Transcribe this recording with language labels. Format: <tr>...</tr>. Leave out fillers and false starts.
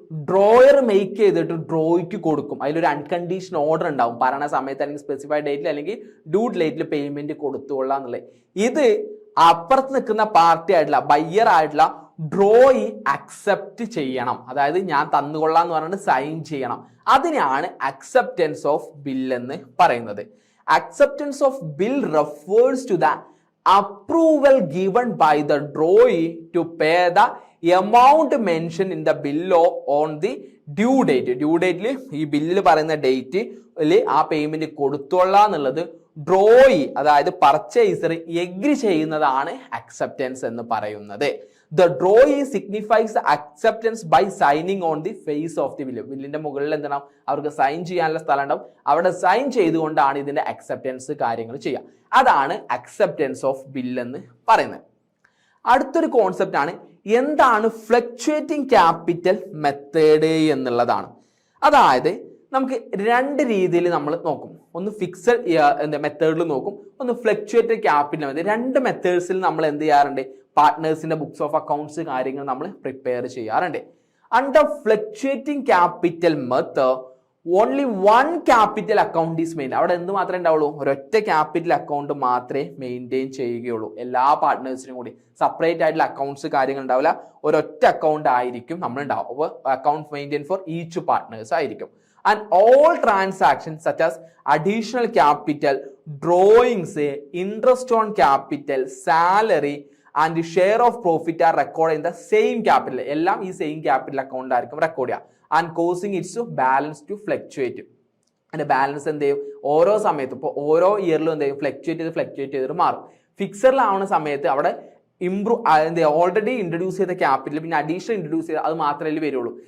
<ml>Drawer make ചെയ്തിട്ട് ഡ്രോയ്ക്ക് കൊടുക്കും. അതിലൊരു അൺകണ്ടീഷൻ ഓർഡർ ഉണ്ടാവും, പറയണ സമയത്ത് അല്ലെങ്കിൽ സ്പെസിഫൈഡ് ഡേറ്റിൽ അല്ലെങ്കിൽ ഡ്യൂ ഡേറ്റിൽ പേയ്മെന്റ് കൊടുത്തുകൊള്ളാം എന്നുള്ളത്. ഇത് അപ്പുറത്ത് നിൽക്കുന്ന പാർട്ടി ആയിട്ടുള്ള ബയ്യർ ആയിട്ടുള്ള ഡ്രോയി അക്സെപ്റ്റ് ചെയ്യണം. അതായത് ഞാൻ തന്നുകൊള്ളാം എന്ന് പറഞ്ഞിട്ട് സൈൻ ചെയ്യണം. അതിനെയാണ് അക്സെപ്റ്റൻസ് ഓഫ് ബിൽ എന്ന് പറയുന്നത്.</ml> <en>Acceptance of bill refers to the approval given by the drawee to pay the amount mentioned in the bill on the due date.</en> <ml>Due ഡേറ്റിൽ ഈ ബില്ലിൽ പറയുന്ന ഡേറ്റിൽ ആ പേയ്മെന്റ് കൊടുത്തോളാം എന്നുള്ളത് ഡ്രോയി അതായത് പർച്ചേസർ എഗ്രി ചെയ്യുന്നതാണ് അക്സെപ്റ്റൻസ് എന്ന് പറയുന്നത്.</ml> <en>The drawee signifies the acceptance by signing on the face of the bill.</en> <ml>ബില്ലിന്റെ മുകളിൽ എന്താണ് അവർക്ക് സൈൻ ചെയ്യാനുള്ള സ്ഥലം ഉണ്ടാവും, അവിടെ സൈൻ ചെയ്തുകൊണ്ടാണ് ഇതിന്റെ അക്സെപ്റ്റൻസ് കാര്യങ്ങൾ ചെയ്യുക. അതാണ് അക്സെപ്റ്റൻസ് ഓഫ് ബിൽ എന്ന് പറയുന്നത്. അടുത്തൊരു കോൺസെപ്റ്റ് ആണ് എന്താണ് ഫ്ലക്ച്വേറ്റിംഗ് ക്യാപിറ്റൽ മെത്തേഡ് എന്നുള്ളതാണ്. അതായത് നമുക്ക് രണ്ട് രീതിയിൽ നമ്മൾ നോക്കും. ഒന്ന് ഫിക്സഡ് മെത്തേഡിൽ നോക്കും, ഒന്ന് ഫ്ലക്ച്വേറ്റഡ് ക്യാപിറ്റൽ മെത്തേഡ്. രണ്ട് മെത്തേഡ്സിൽ നമ്മൾ എന്ത് ചെയ്യാറുണ്ട്, പാർട്ട്നേഴ്സിന്റെ ബുക്സ് ഓഫ് അക്കൗണ്ട്സ് കാര്യങ്ങൾ നമ്മൾ പ്രിപ്പയർ ചെയ്യാറുണ്ട്.</ml> <en>Under fluctuating capital method only one capital account is main.</en> <ml>അവിടെ എന്ത് മാത്രമേ ഉണ്ടാവുള്ളൂ, ഒരൊറ്റ ക്യാപിറ്റൽ അക്കൗണ്ട് മാത്രമേ മെയിൻറ്റെയിൻ ചെയ്യുകയുള്ളൂ. എല്ലാ പാർട്ട്നേഴ്സിനും കൂടി സെപ്പറേറ്റ് ആയിട്ടുള്ള അക്കൗണ്ട്സ് കാര്യങ്ങൾ ഉണ്ടാവില്ല, ഒരൊറ്റ അക്കൗണ്ട് ആയിരിക്കും നമ്മൾ ഉണ്ടാവും.</ml> <en>അപ്പോൾ account maintain for each partners ആയിരിക്കും. And all transactions such as additional capital, drawings, interest on capital, salary and share of profit are recorded in the same capital.</en> <ml>എല്ലാം ഈ സെയിം ക്യാപിറ്റൽ അക്കൗണ്ട് ആയിരിക്കും record ചെയ്യുക.</ml> <en>And causing its balance to fluctuate.</en> <ml>അതിന്റെ balance എന്ത് ചെയ്യും, ഓരോ സമയത്തും ഇപ്പോൾ ഓരോ ഇയറിലും എന്ത് ചെയ്യും, ഫ്ലക്ച്വേറ്റ് ചെയ്തിട്ട് മാറും. ഫിക്സറിലാവുന്ന സമയത്ത് അവിടെ ഓൾറെഡി ഇൻട്രൊഡ്യൂസ് ചെയ്ത ക്യാപിറ്റൽ പിന്നെ അഡീഷണൽ ഇൻട്രൊഡ്യൂസ് ചെയ്ത് അത് മാത്രമേ വരുള്ളൂ.</ml>